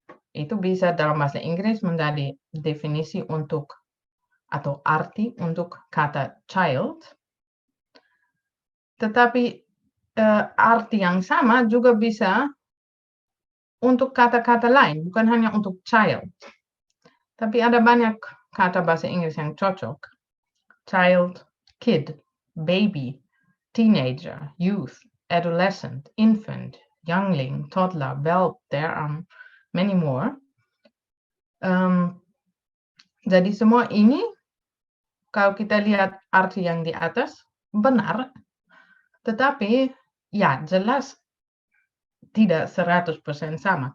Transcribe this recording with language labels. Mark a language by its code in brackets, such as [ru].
[id] Itu bisa dalam bahasa Inggris menjadi definisi untuk atau arti untuk kata child. Tetapi arti yang sama juga bisa untuk kata-kata lain, bukan hanya untuk child. Tapi ada banyak kata bahasa Inggris yang cocok. [en] Child, kid, baby, teenager, youth, adolescent, infant, youngling, toddler, whelp, there are many more. [id] Jadi semua ini, kalau kita lihat arti yang di atas, benar. Tetapi, ya jelas tidak 100% sama.